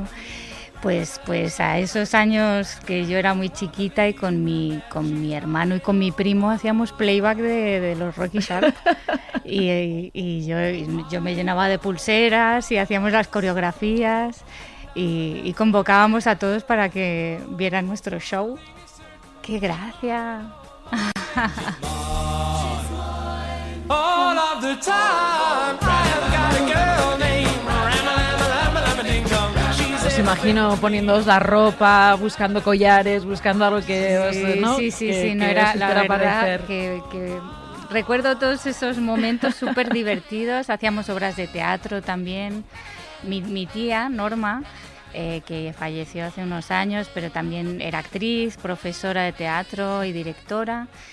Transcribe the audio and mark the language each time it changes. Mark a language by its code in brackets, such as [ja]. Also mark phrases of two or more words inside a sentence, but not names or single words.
[es] Pues a esos años que yo era muy chiquita y con mi hermano y con mi primo hacíamos playback de los Rocky Sharp y yo me llenaba de pulseras y hacíamos las coreografías y convocábamos a todos para que vieran nuestro show. ¡Qué gracia! [en] All of the time, I've got a girl named Ram-a-lam-a-lam-a-lam-a-ding-dong. She's [es] Os imagino poniéndoos la ropa, buscando collares, buscando algo que os, ¿no? Sí, no que era os la hiciera verdad parecer. que recuerdo todos esos momentos súper divertidos. Hacíamos obras de teatro también. Mi tía, Norma, que falleció hace unos años, pero también era actriz, profesora de teatro y directora.